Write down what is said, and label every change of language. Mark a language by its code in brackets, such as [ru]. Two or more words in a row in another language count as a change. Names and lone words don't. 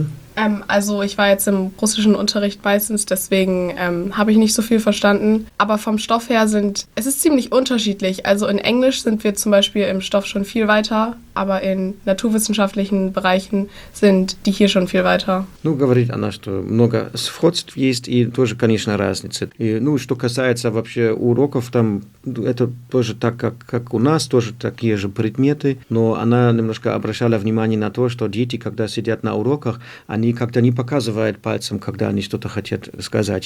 [de] Also ich war jetzt im russischen Unterricht meistens, deswegen habe ich nicht so viel verstanden. Aber vom Stoff her es ist ziemlich unterschiedlich. Also in Englisch sind wir zum Beispiel im Stoff schon viel weiter, aber in naturwissenschaftlichen Bereichen sind die hier schon viel weiter. [ru] Говорит она, что много сходств есть и тоже, конечно, разницы. И, что касается вообще уроков, там это тоже так, как у нас, тоже такие же предметы, но она немножко обращала внимание на то, что дети, когда сидят на уроках, они как-то не показывают пальцем, когда они что-то хотят сказать.